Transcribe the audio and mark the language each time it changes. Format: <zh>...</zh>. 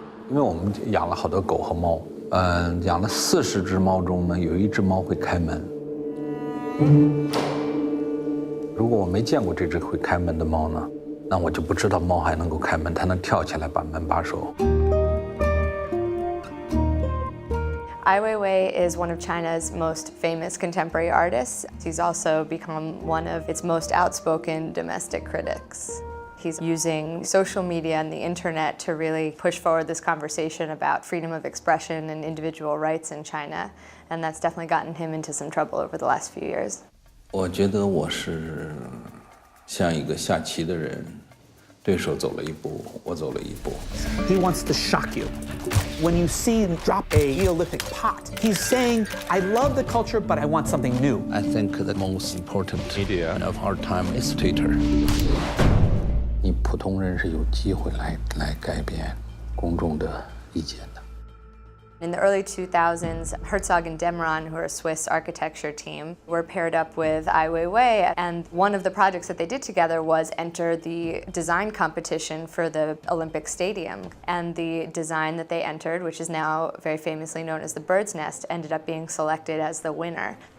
<zh>因为我们养了好多狗和猫，养了40只猫中呢，有1只猫会开门。如果我没见过这只会开门的猫呢，那我就不知道猫还能够开门，它能跳起来把门把手。</zh> <en>Weiwei is one of China's most famous contemporary artists. He's also become one of its most outspoken domestic critics. He's using social media and the internet to really push forward this conversation about freedom of expression and individual rights in China, and that's definitely gotten him into some trouble over the last few years.</en> <zh>我觉得我是像一个下棋的人，对手走了一步，我走了一步。</zh> <en>He wants to shock you. When you see him drop a Neolithic pot, he's saying, I love the culture, but I want something new. I think the most important media of our time is Twitter.</en> <zh>你普通人是有机会来改变公众的意见的。</zh> <en>In the early 2000s, Herzog and Demeron, who are a Swiss architecture team, were paired up with Weiwei, and one of the projects that they did together was enter the design competition for the Olympic Stadium. And the design that they entered, which is now very famously known as the Bird's Nest, ended up being selected as the winner.</en>